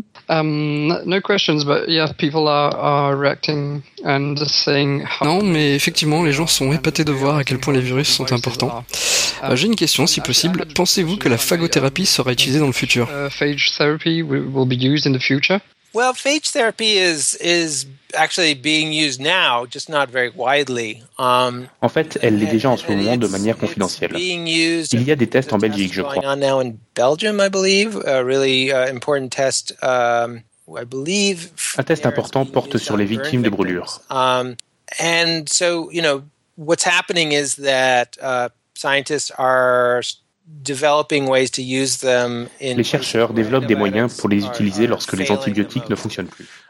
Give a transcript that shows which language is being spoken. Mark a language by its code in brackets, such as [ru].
[en] No questions, but yeah, people are reacting and saying. [fr] Non, mais effectivement, les gens sont épatés de voir à quel point les virus sont importants. J'ai une question, si possible. Pensez-vous que la phagothérapie sera utilisée dans le futur? [en] Phage therapy will be used in the future. Well, phage therapy is actually being used now, just not very widely. [fr] En fait, elle l'est déjà en ce moment de manière confidentielle. Il y a des tests en Belgique, je crois. [en] Going on now in Belgium, I believe, a really important test. I believe. [fr] Un test important porte sur les victimes de brûlures. [en] And so, you know, what's happening is that scientists are. [fr] Les chercheurs développent des moyens pour les utiliser lorsque les antibiotiques ne fonctionnent plus.